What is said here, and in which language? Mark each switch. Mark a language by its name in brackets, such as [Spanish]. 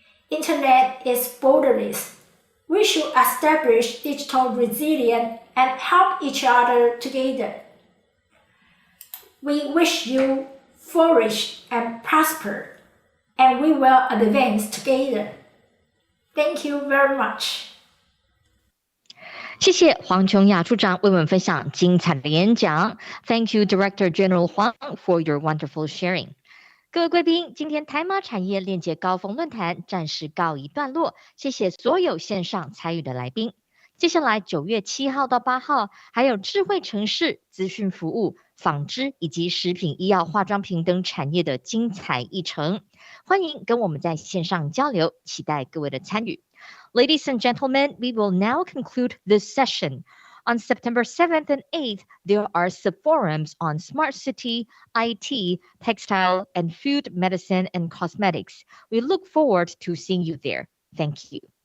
[English] Internet is borderless. We should establish digital resilience and help each other together. We wish you flourish and prosper, and we will advance together. Thank you very much. [Chinese] 谢谢黄琼雅处长为我们分享精彩的演讲。 [English] Thank you, Director General Huang, for your wonderful sharing. [Chinese] 各位贵宾，今天台马产业链接高峰论坛暂时告一段落，谢谢所有线上参与的来宾。接下来9月7号到8号，还有智慧城市、资讯服务、纺织以及食品医药化妆品等产业的精彩议程，欢迎跟我们在线上交流，期待各位的参与。 [English] Ladies and gentlemen, we will now conclude this session. On September 7th and 8th, there are sub-forums on smart city, IT, textile, and food, medicine, and cosmetics. We look forward to seeing you there. Thank you.